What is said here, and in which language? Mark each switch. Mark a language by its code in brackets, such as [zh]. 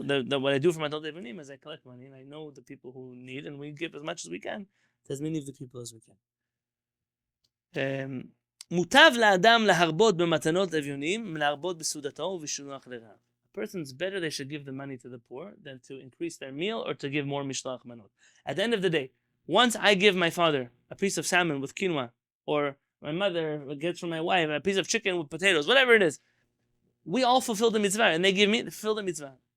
[en] What I do for Matot Evanim is I collect money, and I know the people who need, and we give as much as we can to as many of the people as we can. [he] מוטב לאדם להרבות במתנות אביונים מלהרבות בסעודתו ובשילוח לרעב. [en] A person's better they should give the money to the poor than to increase their meal or to give more mishloach manot. At the end of the day, once I give my father a piece of salmon with quinoa, or my mother gets from my wife a piece of chicken with potatoes, whatever it is, we all fulfill the mitzvah, and they give me to fulfill the mitzvah.